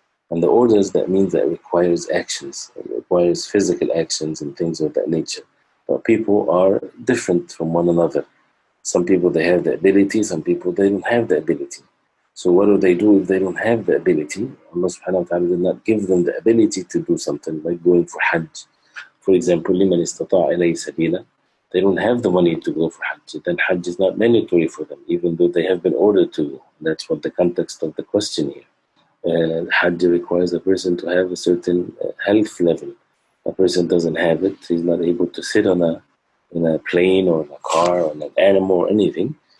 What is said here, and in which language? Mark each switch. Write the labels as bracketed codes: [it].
[en] And the orders, that means that it requires actions. It requires physical actions and things of that nature. But people are different from one another. Some people, they have the ability. Some people, they don't have the ability. So what do they do if they don't have the ability? Allah subhanahu wa ta'ala did not give them the ability to do something, like going for Hajj. For example, [ar] لِمَنِ اسْتَطَاعَ إِلَيْهِ سَبِيلًا. [en] They don't have the money to go for Hajj. Then Hajj is not mandatory for them, even though they have been ordered to. That's what the context of the question here. Hajj requires a person to have a certain health level. A person doesn't have it, he's not able to sit in a plane or in a car or in an animal or anything.